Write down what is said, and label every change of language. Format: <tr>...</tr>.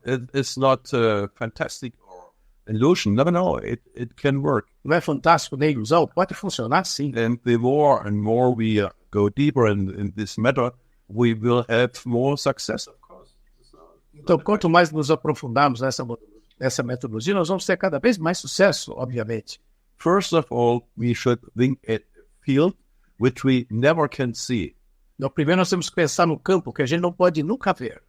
<en>It's not fantastic or illusion. No, it can work.</en> <pt>Não é fantástico nem ilusão, pode funcionar sim.</pt> <en>And the more and more we go deeper in this matter, we will have more success, of course.</en> <pt>Então, quanto mais nos aprofundarmos nessa metodologia, nós vamos ter cada vez mais sucesso, obviamente.</pt> <en>First of all, we should think at a field which we never can see.</en> <pt>Então, primeiro nós temos que pensar no campo que a gente não pode nunca ver.</pt>